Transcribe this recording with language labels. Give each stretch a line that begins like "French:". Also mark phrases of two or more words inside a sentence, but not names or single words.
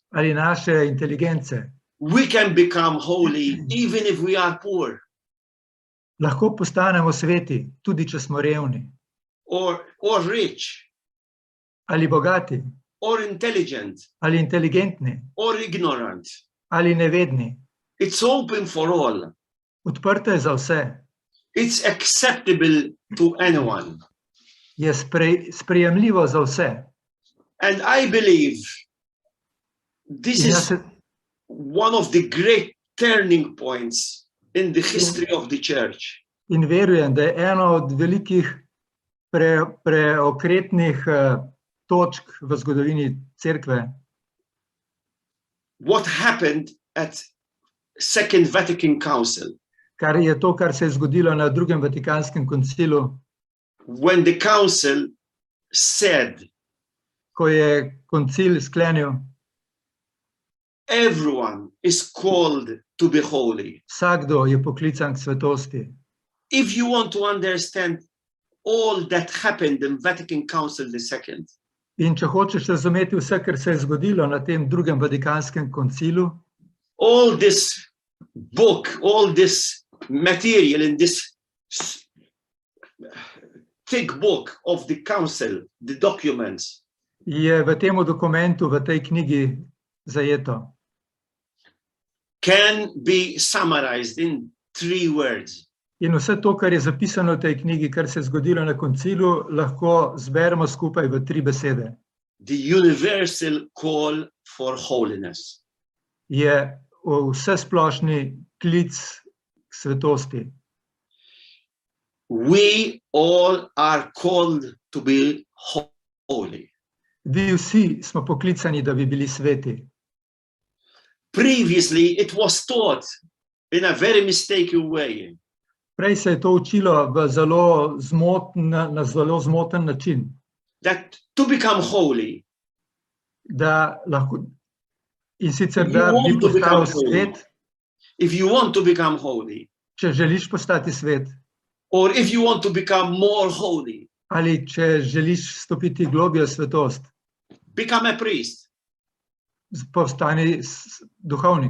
Slovenian: ali naše inteligence.
English: We can become holy even if we are poor
Slovenian: Lahko postanemo sveti, tudi če smo revni,
English: or rich
Slovenian: ali bogati,
English: or intelligent
Slovenian: ali inteligentni,
English: or ignorant.
Slovenian: ali nevedni.
English: It's open for all.
Slovenian: Odprto je za vse,
English: It's acceptable to anyone.
Slovenian: je sprejemljivo za vse.
English: And I believe this
Slovenian: In jaz
English: is
Slovenian: se,
English: one of the great turning points in the history of the church.
Slovenian: in verujem, da je eno od velikih preokretnih točk v zgodovini cerkve,
English: What happened at Second Vatican Council,
Slovenian: kar je to, kar se je zgodilo na drugem Vatikanskem koncilu,
English: when the council said
Slovenian: ko je koncil sklenil,
English: everyone is called to be holy.
Slovenian: vsakdo je poklican k svetosti.
English: If you want to understand all that happened in Vatican Council II.
Slovenian: In če hočeš razumeti vse, kar se je zgodilo na tem drugem Vatikanskem koncilu,
English: all this book, all this material in this thick book of the council, the documents,
Slovenian: je v tem dokumentu, v tej knjigi zajeto.
English: can be summarized in 3 words.
Slovenian: In vse to, kar je zapisano v tej knjigi, kar se je zgodilo na koncilu, lahko zberemo skupaj v 3 besede.
English: The universal call for holiness.
Slovenian: Je vsesplošni klic k svetosti.
English: We all are called to be holy.
Slovenian: Vi vsi smo poklicani, da bi bili sveti.
English: Previously, it was taught in a very mistaken way.
Slovenian: Prej se je to učilo v na zelo zmoten način,
English: That to become holy,
Slovenian: da lahko, in sicer,
English: You
Slovenian: da bi
English: want to
Slovenian: postal
English: become holy.
Slovenian: svet,
English: if you want to become holy,
Slovenian: če želiš postati svet,
English: or if you want to become more holy,
Slovenian: ali če želiš stopiti globlje v svetost,
English: become a priest,
Slovenian: postani duhovnik,